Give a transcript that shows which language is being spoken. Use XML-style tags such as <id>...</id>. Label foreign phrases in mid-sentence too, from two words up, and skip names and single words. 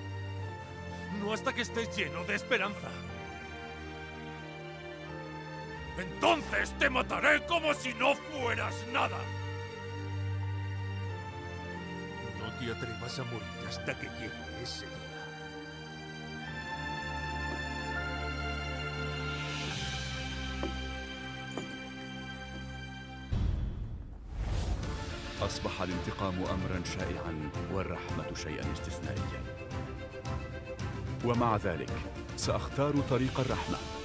<es>No hasta que estés lleno de esperanza. Entonces te mataré como si no fueras nada. No te atrevas a morir hasta que llegue ese día.</es> <ar>أصبح الانتقام أمرا شائعا والرحمة شيئا استثنائيا، ومع ذلك سأختار طريق الرحمة.</ar>